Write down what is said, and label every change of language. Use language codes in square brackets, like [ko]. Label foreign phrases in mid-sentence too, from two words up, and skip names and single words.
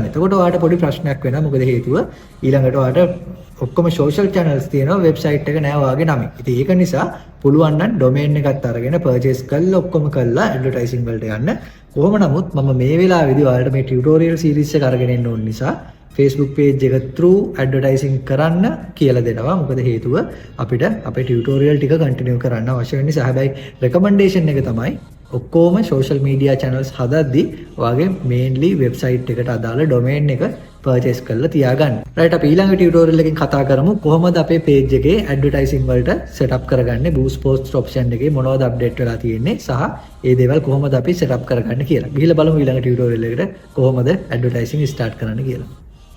[si] එතකොට ඔයාලට පොඩි ප්‍රශ්නයක් වෙනවා. මොකද හේතුව ඊළඟට ඔයාලට ඔක්කොම [en] social channels [si] තියෙනවා website එක නෑ ඔයාගේ නමින්. ඉතින් ඒක නිසා පුළුවන් නම් domain එකත් අරගෙන purchase කරලා ඔක්කොම කරලා advertising වලට යන්න. කොහොම නමුත් මම මේ වෙලාවේදී ඔයාලට මේ [en] tutorial series [si] එක අරගෙන එන්න ඕන නිසා Facebook page එක through advertising කරන්න කියලා දෙනවා. මොකද හේතුව අපිට අපේ tutorial ටික continue කරන්න අවශ්‍ය වෙන නිසා. හැබැයි recommendation එක තමයි ඔක්කොම [en] social media channels [si] හදද්දී ඔයාගේ [en] mainly website [si] එකට අදාළ domain එක purchase කරලා තියාගන්න. right අපි ඊළඟ tutorial එකකින් කතා කරමු කොහොමද අපේ page එකේ advertising වලට setup කරගන්නේ [en] boost post option [si] එකේ මොනවද update වෙලා තියෙන්නේ සහ ඒ දේවල් කොහොමද අපි setup කරගන්නේ කියලා. ගිහිල්ලා බලමු ඊළඟ tutorial එකට කොහොමද [en] advertising start [si] කරන්න කියලා.